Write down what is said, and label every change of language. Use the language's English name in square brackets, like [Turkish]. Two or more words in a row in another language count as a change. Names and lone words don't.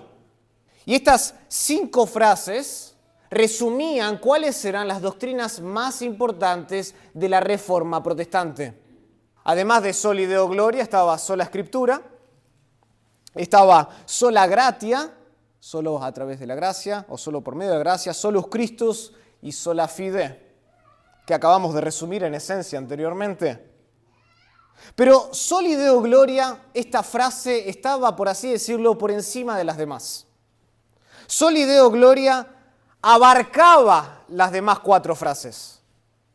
[Spanish] Y estas 5 frases resumían cuáles eran las doctrinas más importantes de la Reforma Protestante. Además de [Latin] Soli Deo Gloria, [Spanish] estaba sola Escritura, estaba [Latin] sola Gratia, [Spanish] solo a través de la gracia o solo por medio de la gracia, [Latin] solus Christus [Spanish] y [Latin] sola fide, [Spanish] que acabamos de resumir en esencia anteriormente. Pero [Latin] Soli Deo Gloria, [Spanish] esta frase estaba, por así decirlo, por encima de las demás. [Latin] Soli Deo Gloria [Spanish] abarcaba las demás 4 frases.